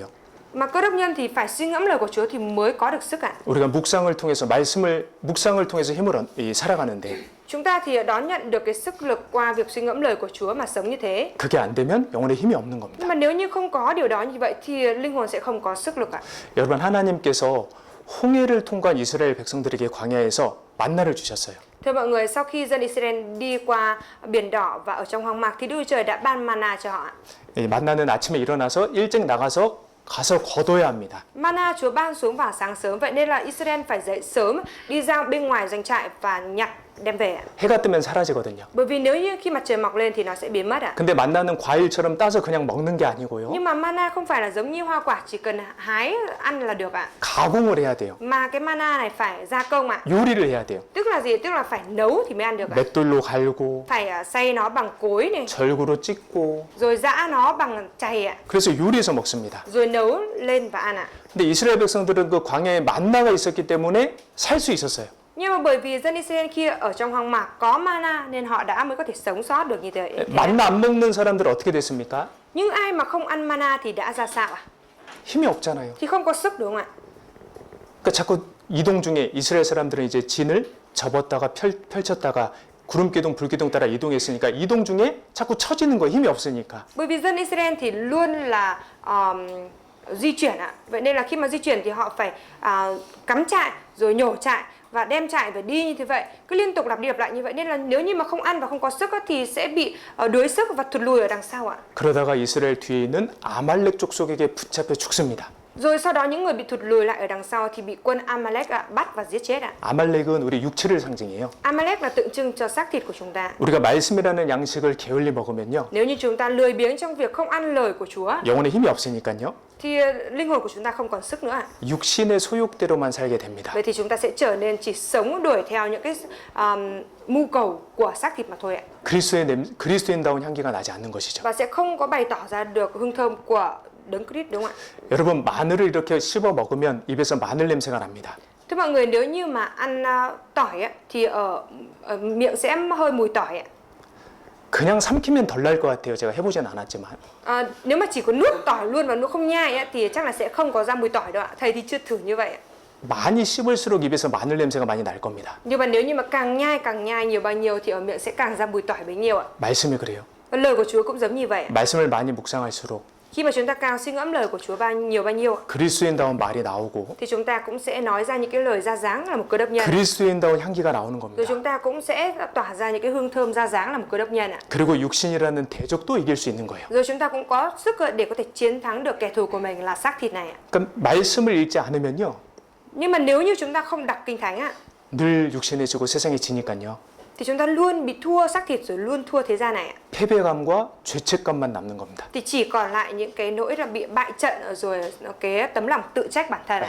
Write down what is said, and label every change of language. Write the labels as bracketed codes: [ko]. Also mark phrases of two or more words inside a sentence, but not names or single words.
[vi] Mà cơ đốc nhân thì phải suy ngẫm lời của Chúa thì mới có được sức ạ. [ko] 우리가 묵상을 통해서 묵상을 통해서 힘을 살아가는데 [vi] Chúng ta thì đón nhận được cái sức lực qua việc suy ngẫm lời của Chúa mà sống như thế. [ko] 그게 안 되면 영혼에 힘이 없는 겁니다. [vi] Nhưng mà nếu như không có điều đó như vậy thì linh hồn sẽ không có sức lực ạ. [ko] 여러분 하나님께서 홍해를 통과한 이스라엘 백성들에게 광야에서 만나를 주셨어요. [vi] Thưa mọi người, sau khi dân Israel đi qua biển đỏ và ở trong hoang mạc thì Đức Chúa Trời đã ban mana cho họ. [ko] 이 만나는 아침에 일어나서 일찍 나가서 거둬야 합니다. [vi] Mana Chúa ban xuống vào sáng sớm, vậy nên là Israel phải dậy sớm đi ra bên ngoài doanh trại và nhặt đem về ạ. [ko] 해가 뜨면 사라지거든요. [vi] Bởi vì nếu như khi mặt trời mọc lên thì nó sẽ biến mất ạ. [ko] 근데 만나는 과일처럼 따서 그냥 먹는 게 아니고요. [vi] Nhưng mà mana không phải là giống như hoa quả chỉ cần hái ăn là được ạ. [ko] 가공을 해야 돼요. [vi] Mà cái mana này phải gia công ạ. [ko] 요리를 해야 돼요. [vi] Tức là gì? Tức là phải nấu thì mới ăn được ạ. [ko] 맷돌로 갈고 [vi] Phải xay nó bằng cối này, [ko] 절구로 찍고 [vi] rồi giã nó bằng chày ạ, [ko] 그래서 요리해서 먹습니다. [vi] rồi nấu lên và ăn ạ. [ko] 근데 이스라엘 백성들은 그 광야에 만나가 있었기 때문에 살 수 있었어요. [vi] Nhưng mà bởi vì dân Israel kia ở trong hoang mạc có mana nên họ đã mới có thể sống sót được như thế. [ko] 만나 안 먹는 사람들 어떻게 됐습니까? [vi] Nhưng ai mà không ăn mana thì đã ra sao ạ? [ko] 힘이 없잖아요. [vi] Thì không có sức đúng không ạ? [ko] 그러니까 자꾸 이동 중에 이스라엘 사람들은 이제 진을 접었다가 펼쳤다가 구름기둥 불기둥 따라 이동했으니까 이동 중에 자꾸 처지는 거예요. 힘이 없으니까. [vi] Bởi vì dân Israel thì luôn là di chuyển ạ. Vậy nên là khi mà di chuyển thì họ phải cắm trại rồi nhổ trại và đem trại và đi như thế vậy, cứ liên tục lặp đi lặp lại như vậy, nên là nếu như mà không ăn và không có sức thì sẽ bị đuối sức và thụt lùi ở đằng sau ạ. [ko] 그러다가 이스라엘 뒤에 있는 아말렉 족속에게 붙잡혀 죽습니다. [vi] Rồi sau đó những người bị thụt lùi lại ở đằng sau thì bị quân Amalek bắt và giết chết ạ. [ko] 아말렉은 우리 육체를 상징해요. [vi] Amalek là tượng trưng cho xác thịt của chúng ta. [ko] 우리가 말씀이라는 양식을 게을리 먹으면요. [vi] Nếu như chúng ta lười biếng trong việc không ăn lời của Chúa [ko] 영혼에 힘이 없으니까요. [vi] thì linh hồn của chúng ta không còn sức nữa ạ. [ko] 육신의 소욕대로만 살게 됩니다. [vi] Vậy thì chúng ta sẽ trở nên chỉ sống đuổi theo những cái mưu cầu của xác thịt mà thôi ạ. [ko] 그리스도인다운 향기가 나지 않는 것이죠. [vi] Và sẽ không có bày tỏ ra được hương thơm của Đấng Christ, đúng không ạ? [ko] 여러분 마늘을 이렇게 씹어 먹으면 입에서 마늘 냄새가 납니다. [vi] Thưa mọi người, nếu như mà ăn tỏi á, thì ở miệng sẽ hơi mùi tỏi ạ. [ko] 그냥 삼키면 덜 날 것 같아요. 제가 해보진 않았지만. [vi] Nếu mà chỉ có nuốt tỏi luôn và nuốt không nhai á, thì chắc là sẽ không có ra mùi tỏi đâu ạ. Thầy thì chưa thử như vậy ạ. [ko] 많이 씹을수록 입에서 마늘 냄새가 많이 날 겁니다. [vi] Nhưng mà nếu như mà càng nhai nhiều bao nhiêu thì ở miệng sẽ càng ra mùi tỏi bấy nhiêu ạ. [ko] 말씀이 그래요. [vi] Và lời của Chúa cũng giống như vậy ạ. [ko] 말씀을 많이 묵상할수록 [vi] Khi mà chúng ta càng suy ngẫm lời của Chúa bao nhiêu ạ, [ko] 그리스도인다운 말이 나오고 [vi] thì chúng ta cũng sẽ nói ra những cái lời ra dáng là một cơ đốc nhân. [ko] 그리스도인다운 향기가 나오는 [vi] Rồi [ko] 겁니다. [vi] chúng ta cũng sẽ tỏa ra những cái hương thơm ra dáng là một cơ đốc nhân ạ. [ko] 그리고 육신이라는 대적도 이길 수 있는 거예요. [vi] Rồi chúng ta cũng có sức để có thể chiến thắng được kẻ thù của mình là xác thịt này ạ. [ko] 그러니까 말씀을 읽지 않으면요. [vi] Nhưng mà nếu như chúng ta không đọc kinh thánh ạ, [ko] 늘 육신에 지고 세상에 지니까요. [vi] thì chúng ta luôn bị thua xác thịt rồi luôn thua thế gian này ạ. [ko] 패배감과 죄책감만 남는 겁니다. [vi] Thì chỉ còn lại những cái nỗi là bị bại trận rồi cái tấm lòng tự trách bản thân ạ.